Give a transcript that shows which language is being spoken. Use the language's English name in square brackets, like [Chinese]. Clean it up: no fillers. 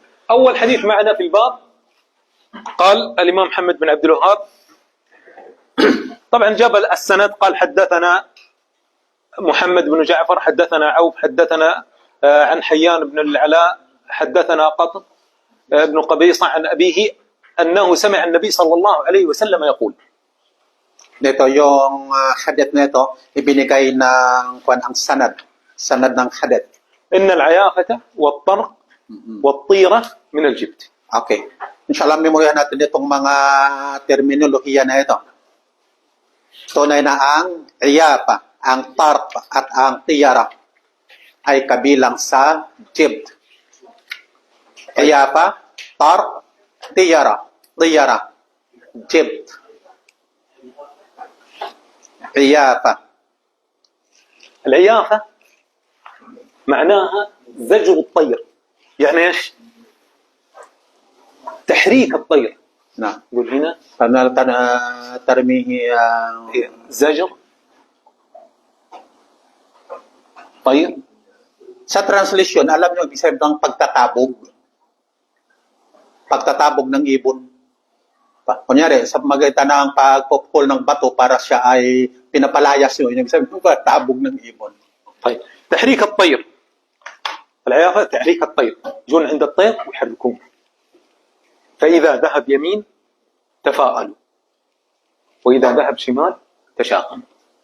[Arabic] أول حديث معنا في الباب قال الإمام محمد بن عبد الوهاب، طبعا جاب السند، قال حدثنا محمد بن جعفر، حدثنا عوف، حدثنا عن حيان بن العلاء، حدثنا قطن بن قبيصة عن أبيه أنه سمع النبي صلى الله عليه وسلم يقول. [Filipino] Dito yung hadith nito ibinigay ng ang sanad ng hadith. [Arabic] إن العيافة والطرق والطيرة من الجبت. Okay. [Filipino] Inshallah, memoryahan natin itong mga terminolohiya na ito. Tunay na ang iyapa, ang tarp at ang tiyara ay kabilang sa jibt. Iyapa, tarp, tiyara, jibt. [Arabic] عيافة. العيافة معناها زجر الطير، يعني ايش؟ تحريك الطير نعم. قول هنا ترميه زجر طير. [Filipino] Sa translation, alam niyo ibig sabihin ng pagtatabog. Pagtatabog ng ibon. Kunyari, sa magitan ng pagpupul ng bato para siya ay pinapalayas yun. Ibig sabihin ng pagtatabog ng ibon. [Arabic] طيب تحريك الطير العيافة تحريك الطير يجون عند الطير ويحركون فإذا ذهب يمين تفاءلوا وإذا ذهب شمال تشاءموا.